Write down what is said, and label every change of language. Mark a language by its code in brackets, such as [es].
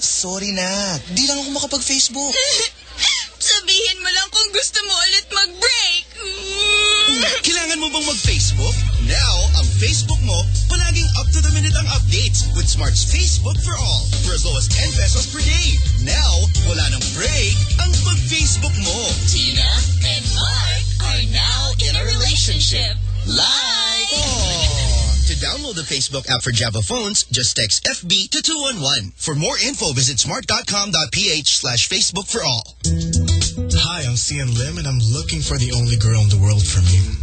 [tl] Sorry na. Di lang ako makapag-Facebook. Sabihin mo lang kung gusto mo ulit mag-break. Kailangan mo bang mag-Facebook? [en] Now, [tl] ang Facebook mo, palaging [en] up-to-the-minute ang updates with Smart's Facebook for All for as low as 10 pesos per day. [tl] Now, wala nang break ang mag-Facebook mo. [en] Tina and Mark are now in a relationship. Live! To download the Facebook app for Java phones, just text FB to 211. For more info, visit smart.com.ph/Facebook for all. Hi, I'm CN Lim, and I'm looking for the only girl in the world for me.